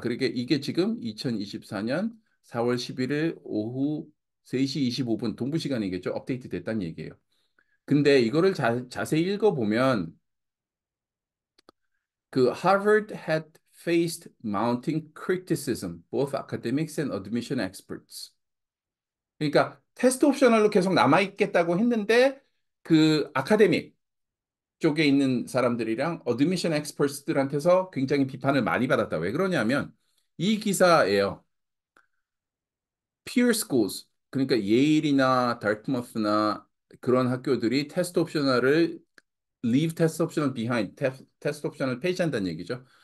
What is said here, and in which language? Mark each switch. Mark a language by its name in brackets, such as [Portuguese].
[Korean] 그러게 이게 지금 2024년 4월 11일 오후 3시 25분 동부 시간이겠죠. 업데이트 됐다는 얘기예요. 근데 이거를 자세히 읽어보면 그 [English] Harvard had faced mounting criticism, both academics and admission experts. [Korean] 그러니까 테스트 옵셔널로 계속 남아있겠다고 했는데 그 아카데믹 쪽에 있는 사람들이랑 어드미션 엑스퍼트들한테서 굉장히 비판을 많이 받았다. 왜 그러냐면 이 기사예요. peer schools 그러니까 예일이나 달트머스나 그런 학교들이 테스트 옵셔널을 [English] leave test optional behind, [Korean] 테스트 옵션을 폐지한다는 얘기죠.